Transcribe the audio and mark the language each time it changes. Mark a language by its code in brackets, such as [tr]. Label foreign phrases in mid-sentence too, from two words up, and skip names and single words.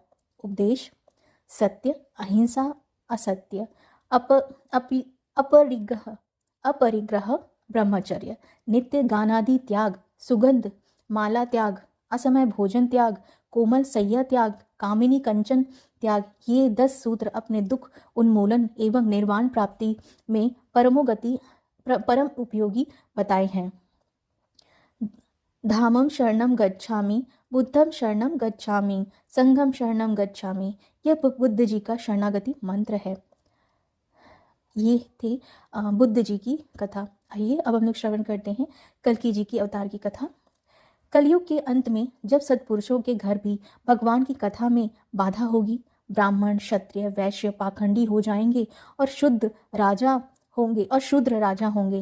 [hi] उपदेश: सत्य, अहिंसा, असत्य, अपरिग्रह, ब्रह्मचर्य, नित्य गानादि त्याग, सुगंध माला त्याग, असमय भोजन त्याग, कोमल सैया त्याग, कामिनी कंचन त्याग, ये 10 सूत्र अपने दुख उन्मूलन एवं निर्वाण प्राप्ति में परम उपयोगी बताए हैं। [pi] धामम शरणम गच्छामि, बुद्धम शरणम गच्छामि, संघम शरणम गच्छामि, [hi] यह बुद्ध जी का शरणागति मंत्र है। ये थी बुद्ध जी की कथा। आइए अब हम लोग श्रवण करते हैं कल्कि जी की अवतार की कथा। कलयुग के अंत में जब सत्पुरुषों के घर भी भगवान की कथा में बाधा होगी, ब्राह्मण, क्षत्रिय, वैश्य पाखंडी हो जाएंगे और शूद्र राजा होंगे।